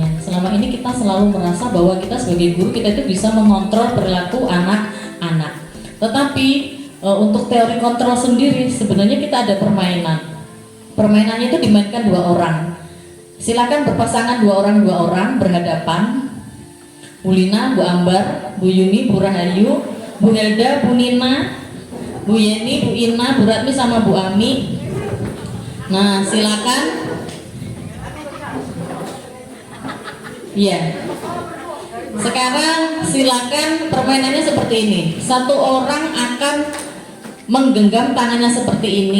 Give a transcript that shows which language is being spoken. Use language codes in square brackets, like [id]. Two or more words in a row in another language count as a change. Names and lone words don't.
[id] Selama ini kita selalu merasa bahwa kita sebagai guru kita itu bisa mengontrol perilaku anak-anak. Tetapi untuk teori kontrol sendiri sebenarnya kita ada permainan. Permainannya itu dimainkan 2 orang. Silakan berpasangan 2 orang berhadapan. Bu Lina, Bu Ambar, Bu Yuni, Bu Rahayu, Bu Helda, Bu Nina, Bu Yeni, Bu Ina, Bu Ratmi sama Bu Ami. Nah, silakan. Iya. Sekarang silakan permainannya seperti ini. 1 orang akan menggenggam tangannya seperti ini.